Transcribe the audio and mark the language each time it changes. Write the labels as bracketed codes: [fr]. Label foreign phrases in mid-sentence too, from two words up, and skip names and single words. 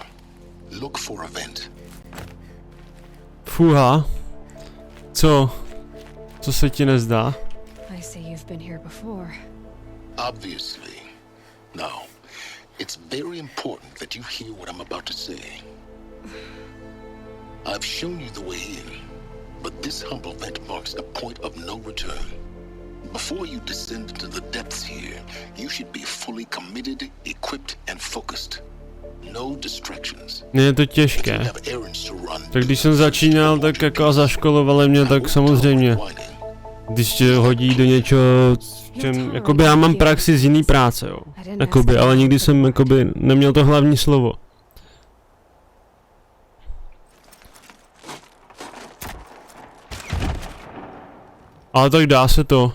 [en] Look for a vent. [cs] Fuha. Co se ti nezdá? [en] I see you've been here before. Obviously. Now, it's very important that you hear what I'm about to say. I've shown you the way in, but this humble vent marks a point of no return. Before you descend into the depths here, you should be fully committed, equipped, and focused. No distractions. [cs] Je to těžké. Tak když jsem začínal, tak jako zaškolovali mě, tak samozřejmě. Když tě hodí do něčeho, čem, jakoby já mám praxi z jiný práce, jo. Jakoby, ale nikdy jsem jakoby neměl to hlavní slovo. Ale tak dá se to.